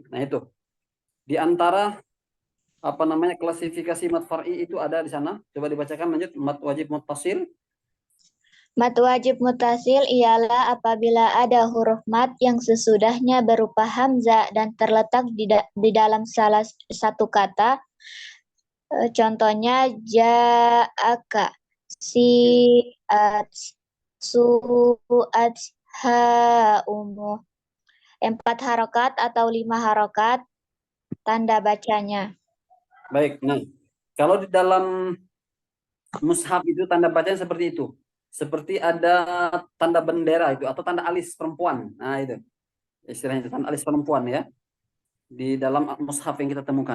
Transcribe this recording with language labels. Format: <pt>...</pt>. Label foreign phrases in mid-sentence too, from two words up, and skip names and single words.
<id>Nah itu di antara klasifikasi</id> <ar>مد فرعي</ar> <id>itu ada di sana. Coba dibacakan lanjut.</id> <ar>مد واجب متصل. مد واجب متصل ialah apabila ada huruf mad yang sesudahnya berupa hamzah dan terletak di dalam salah satu kata.</ar> <id>Contohnya</id> <ar>جاءك، سيئت، سوءت، هاؤم.</ar> <id>4 harokat atau 5 harokat tanda bacanya. Baik, nah kalau di dalam mushaf itu tanda bacanya seperti itu. Seperti ada tanda bendera itu atau tanda alis perempuan. Nah itu istilahnya tanda alis perempuan ya. Di dalam mushaf yang kita temukan.</id>